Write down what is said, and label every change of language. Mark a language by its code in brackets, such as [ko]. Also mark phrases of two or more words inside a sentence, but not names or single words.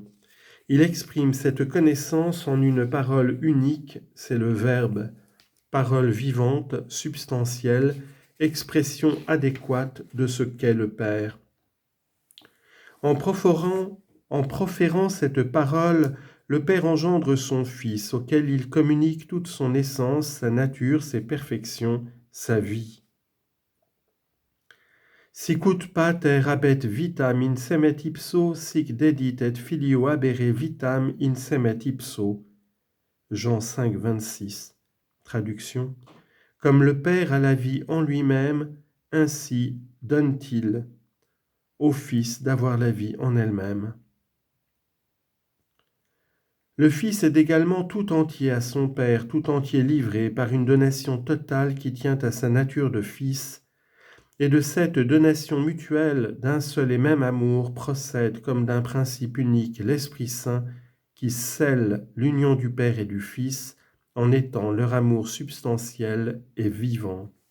[fr] Il exprime cette connaissance en une parole unique, c'est le Verbe, parole vivante, substantielle, expression adéquate de ce qu'est le Père. En proférant cette parole, le Père engendre son Fils, auquel il communique toute son essence, sa nature, ses perfections, sa vie. [la] Sicut pater habet vitam in semet ipso, sic dedit et filio habere vitam in semet ipso. [fr] Jean 5, 26. Traduction. Comme le Père a la vie en lui-même, ainsi donne-t-il au Fils d'avoir la vie en elle-même. Le Fils est également tout entier à son Père, tout entier livré par une donation totale qui tient à sa nature de Fils, et de cette donation mutuelle d'un seul et même amour procède comme d'un principe unique l'Esprit Saint qui scelle l'union du Père et du Fils en étant leur amour substantiel et vivant.